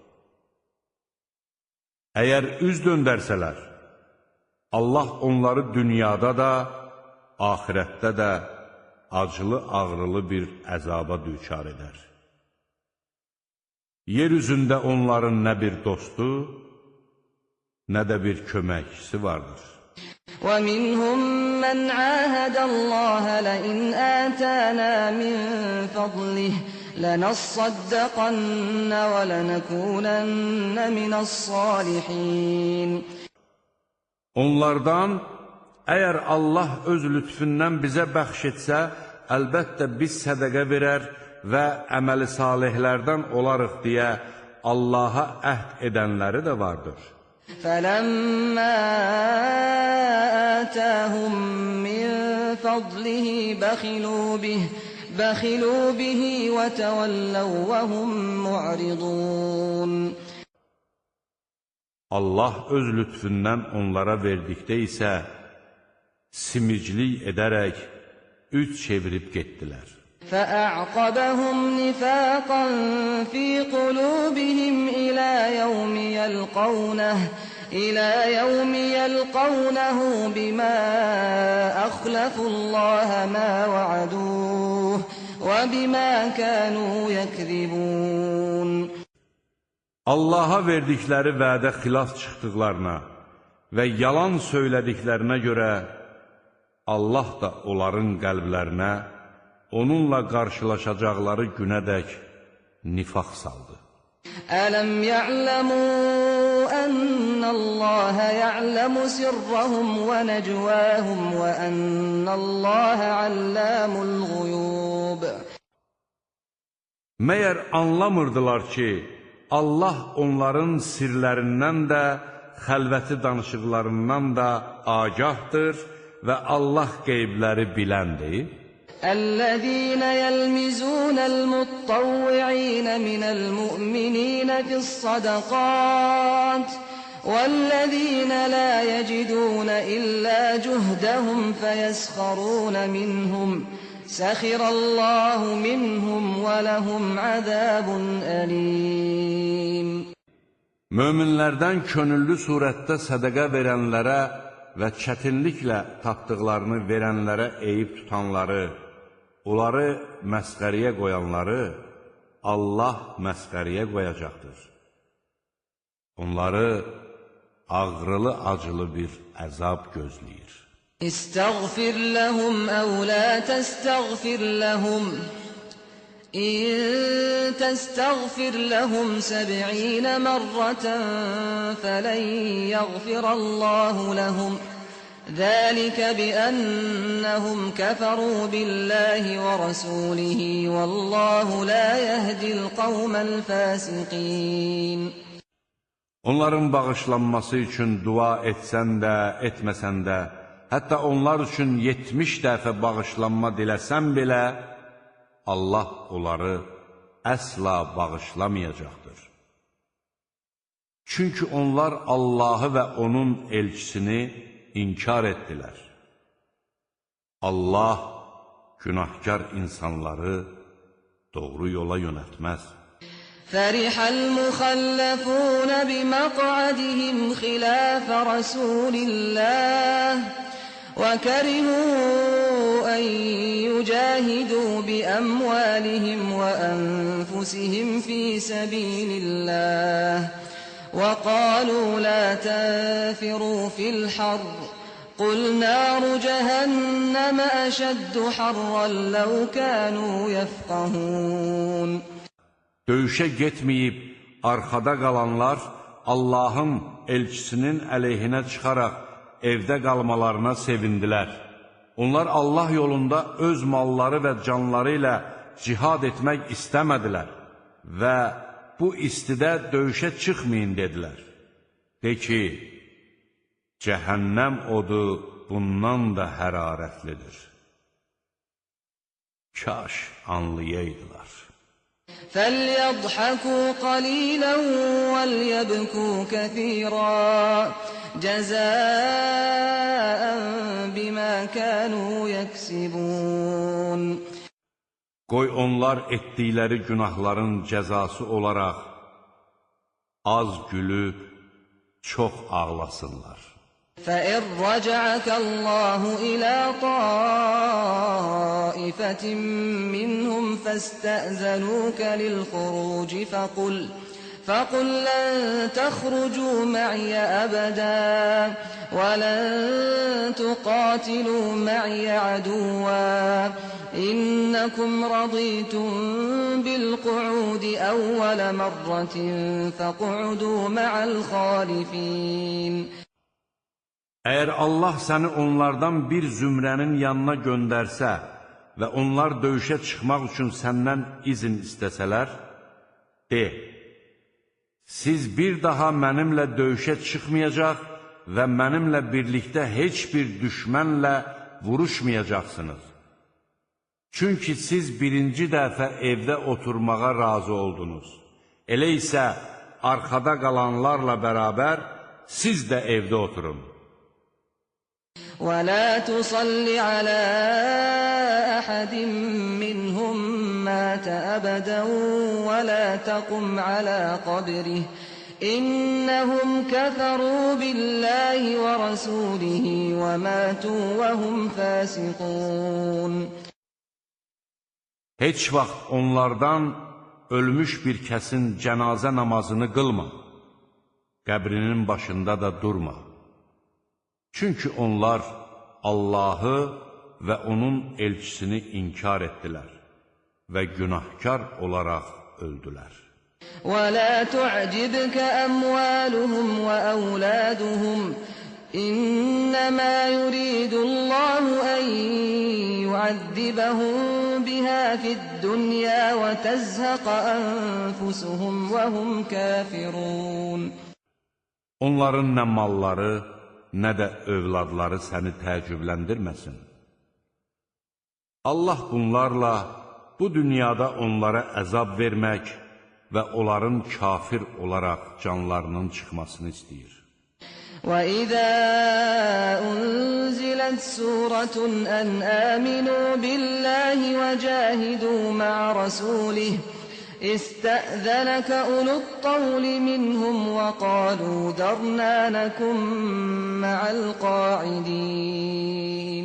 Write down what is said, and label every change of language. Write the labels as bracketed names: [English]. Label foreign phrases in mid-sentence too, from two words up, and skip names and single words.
[Azerbaijani] Əgər üz döndərsələr, Allah onları dünyada da, axirətdə də acılı-ağrılı bir əzaba düçar edər. Yer üzündə onların nə bir dostu, nə də bir köməkçisi vardır. [Arabic] وَمِنْهُمْ مَنْ عَاهَدَ اللَّهَ لَئِنْ آتَانَا مِنْ فَضْلِهِ لَنَصَّدَّقَنَّ وَلَنَكُونَنَّ مِنَ الصَّالِحِينَ. [Azerbaijani] Onlardan, əgər Allah öz lütfündən bizə bəxş etsə, əlbəttə biz sədəqə verər və əməli salihlərdən olarıq deyə Allaha əhd edənləri də vardır. [Arabic] فَلَمَّا آتَاهُم مِّن فَضْلِهِ بَخِلُوا بِهِ وَتَوَلَّوْا وَهُمْ مُعْرِضُونَ. [Azerbaijani] Allah öz lütfündən onlara verdikdə isə simiclik edərək üz çevirib getdilər. [Arabic] فَأَعْقَبَهُمْ نِفَاقًا فِي قُلُوبِهِمْ إِلَى يَوْمِ يَلْقَوْنَهُ بِمَا أَخْلَفُوا اللَّهَ مَا وَعَدُوهُ وَبِمَا كَانُوا يَكْذِبُونَ. [Azerbaijani] Allaha verdikləri vədə xilaf çıxdıqlarına və yalan söylədiklərinə görə Allah da onların qəlblərinə onunla qarşılaşacaqları günədək nifaq saldı. [Arabic] أَلَمْ يَعْلَمُوا أَنَّ اللَّهَ يَعْلَمُ سِرَّهُمْ وَنَجْوَاهُمْ وَأَنَّ اللَّهَ عَلَّامُ الْغُيُوبِ. [Azerbaijani] Məyər anlamırdılar ki, Allah onların sirlərindən də, xəlvəti danışıqlarından da agahdır və Allah qeybləri biləndir. [Arabic] الذين يلمزون المتطوعين من المؤمنين في الصدقات والذين لا يجدون إلا جهدهم فيسخرون منهم سخر الله منهم ولهم عذاب أليم. [Azerbaijani] Möminlərdən könüllü surətdə sədəqə verənlərə və çətinliklə tapdıqlarını verənlərə eyib tutanları, onları məsxəriyə qoyanları Allah məsxəriyə qoyacaqdır. Onları ağrılı-acılı bir əzab gözləyir. [Arabic] اسْتَغْفِرْ لَهُمْ أَوْ لَا تَسْتَغْفِرْ لَهُمْ إِنْ تَسْتَغْفِرْ لَهُمْ سَبْعِينَ مَرَّةً فَلَنْ يَغْفِرَ اللَّهُ لَهُمْ ذلك بأنهم كفروا بالله ورسوله والله لا يهدي القوم الفاسقين. [Azerbaijani] Onların bağışlanması üçün dua etsən də, etməsən də, hətta onlar üçün 70 dəfə bağışlanma diləsən belə, Allah onları əsla bağışlamayacaqdır. Çünki onlar Allahı və onun elçisini inkar etdilər. Allah günahkar insanları doğru yola yönəltməz. [Arabic] فرح المخلفون بمقعدهم خلاف رسول الله وكرهوا أن يجاهدوا بأموالهم وأنفسهم في سبيل الله وقالوا لا تنفروا في الحر قل نار جهنم أشد حرا لو كانوا يفقهون. [Azerbaijani] Döyüşə getməyib, arxada qalanlar Allahın elçisinin əleyhinə çıxaraq evdə qalmalarına sevindilər. Onlar Allah yolunda öz malları və canları ilə cihad etmək istəmədilər və bu istidə döyüşə çıxmayın dedilər. De ki, cəhənnəm odu bundan da hərarətlidir. Kaş anlayaydılar. [Arabic] فَلْيَضْحَكُوا قَلِيلًا وَلْيَبْكُوا كَثِيرًا جَزَاءً بِمَا كَانُوا يَكْسِبُونَ. [Azerbaijani] Qoy onlar etdikləri günahların cəzası olaraq az gülüb, çox ağlasınlar. [Arabic] فَإِنْ رَجَعَكَ اللَّهُ إِلَى طَائِفَةٍ مِّنْهُمْ فَاسْتَأْذَنُوكَ لِلْخُرُوجِ فَقُلْ لَنْ تَخْرُجُوا مَعِيَ أَبَدًا وَلَنْ تُقَاتِلُوا مَعِيَ عَدُوًّا إِنَّكُمْ رَضِيتُمْ بِالْقُعُودِ أَوَّلَ مَرَّةٍ فَاقْعُدُوا مَعَ الْخَالِفِينَ. [Azerbaijani] Əgər Allah səni onlardan bir zümrənin yanına göndərsə və onlar döyüşə çıxmaq üçün səndən izin istəsələr, de, siz bir daha mənimlə döyüşə çıxmayacaq və mənimlə birlikdə heç bir düşmənlə vuruşmayacaqsınız. Çünki siz birinci dəfə evdə oturmağa razı oldunuz. Elə isə arxada qalanlarla bərabər siz də evdə oturun. [Arabic] وَلَا تُصَلِّ عَلَى أَحَدٍ مِّنْهُمْ مَاتَ أَبَدًا وَلَا تَقُمْ عَلَى قَبْرِهِ إِنَّهُمْ كَفَرُوا بِاللَّهِ وَرَسُولِهِ وَمَاتُوا وَهُمْ فَاسِقُونَ. [Azerbaijani] Heç vaxt onlardan ölmüş bir kəsin cənazə namazını qılma, qəbrinin başında da durma. Çünki onlar Allahı və onun elçisini inkar etdilər və günahkar olaraq öldülər. [Arabic] وَلَا تُعْجِبْكَ أَمْوَالُهُمْ وَأَوْلَادُهُمْ إِنَّمَا يُرِيدُ اللَّهُ أَن يُعَذِّبَهُم بِهَا فِي الدُّنْيَا وَتَزْهَقَ أَنفُسُهُمْ وَهُمْ كَافِرُونَ. [Azerbaijani] Onların nə malları, nə də övladları səni təəccübləndirməsin. Allah bunlarla bu dünyada onlara əzab vermək və onların kafir olaraq canlarının çıxmasını istəyir. [Arabic] وَإِذَا أُنْزِلَتْ سُورَةٌ أَنْ آمِنُوا بِاللَّهِ وَجَاهِدُوا مَعَ رَسُولِهِ اسْتَأْذَنَكَ أُولُو الطَّوْلِ مِنْهُمْ وَقَالُوا ذَرْنَا نَكُنْ مَعَ الْقَاعِدِينَ.